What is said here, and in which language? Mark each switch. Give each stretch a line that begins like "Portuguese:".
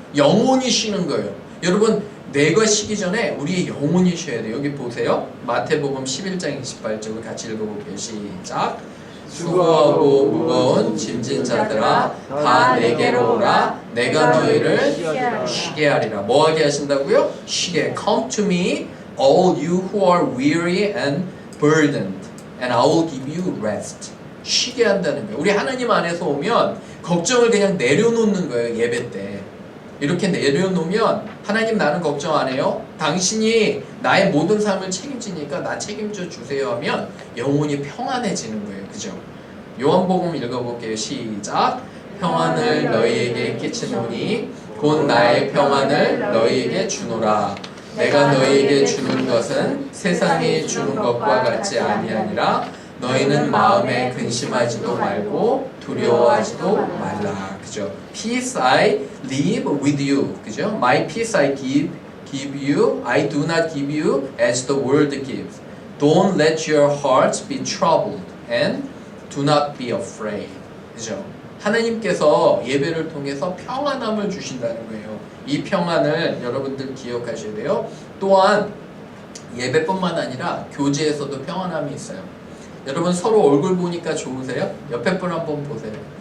Korean: 영혼이 쉬는 거예요. 여러분, 내가 쉬기 전에 우리의 영혼이 쉬어야 돼요. 여기 보세요. 마태복음 11장 28절을 같이 읽어볼게요. 시작. 수고하고 무거운 짐진 자들아 다 내게로 오라. 내가 너희를 쉬게 하리라. 뭐 하게 하신다고요? 쉬게.
English: Come to me, all you who are weary and burdened, and I will give you rest.
Korean: 쉬게 한다는 거예요. 우리 하나님 안에서 오면 걱정을 그냥 내려놓는 거예요. 예배 때. 이렇게 내려놓으면 하나님 나는 걱정 안 해요. 당신이 나의 모든 삶을 책임지니까 나 책임져 주세요 하면 영혼이 평안해지는 거예요. 그죠? 요한복음 읽어볼게요. 시작. 평안을 너희에게 끼치노니 곧 나의 평안을 너희에게 주노라. 내가 너희에게 주는 것은 세상이 주는 것과 같지 아니하니라. 너희는 마음에 근심하지도 말고 두려워하지도 말라. 그죠?
English: Peace I leave with you. 그죠? My peace I give you. I do not give you as the world gives. Don't let your hearts be troubled and do not be afraid.
Korean: 그죠? 하나님께서 예배를 통해서 평안함을 주신다는 거예요. 이 평안을 여러분들 기억하셔야 돼요. 또한 예배뿐만 아니라 교제에서도 평안함이 있어요. 여러분 서로 얼굴 보니까 좋으세요? 옆에 분 한번 보세요.